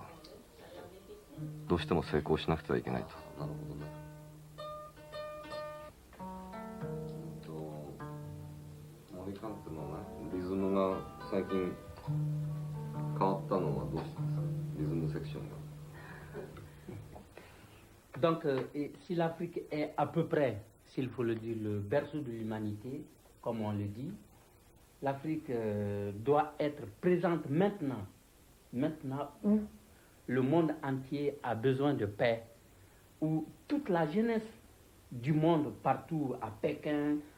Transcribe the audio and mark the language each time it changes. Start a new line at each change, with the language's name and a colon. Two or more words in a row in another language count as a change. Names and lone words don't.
Japanese: どうしても成功しなくてはいけないと。なるほどね。森カンテのね、リズムが最近変わったのはどうしてですか？リズムセクションが。
French: Donc, si l'Afrique est à peu près, s'il faut le dire, le berceau de l'humanité, comme on le dit, l'Afrique doit être présente maintenant où le monde entier a besoin de paix, où toute la jeunesse du monde, partout, à Pékin,